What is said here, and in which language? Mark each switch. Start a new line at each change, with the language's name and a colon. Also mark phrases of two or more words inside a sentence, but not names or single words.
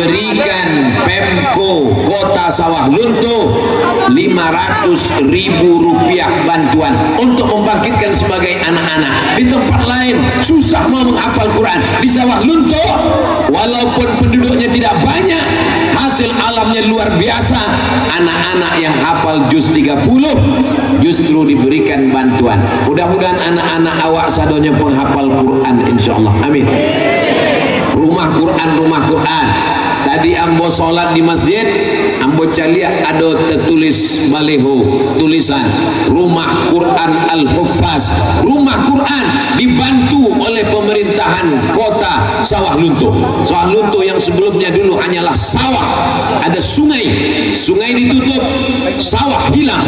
Indonesian: berikan Pemko Kota Sawah Lunto 500.000 rupiah bantuan untuk membangkitkan sebagai anak-anak. Di tempat lain susah mau menghafal Quran, di Sawah Lunto walaupun penduduknya tidak banyak, hasil alamnya luar biasa. Anak-anak yang hafal juz 30 justru diberikan bantuan.
Minangkabau: Mudah-mudahan anak-anak awak sadonya penghafal Quran insyaallah. Amin.
Indonesian: Rumah Quran. Tadi ambo solat di masjid,
Minangkabau: ambo caliak
Indonesian: ada tertulis baleho tulisan Rumah Quran Al-Huffaz. Rumah Quran dibantu oleh pemerintahan Kota Sawah Lunto. Sawah Lunto yang sebelumnya dulu hanyalah sawah, ada sungai ditutup, sawah hilang.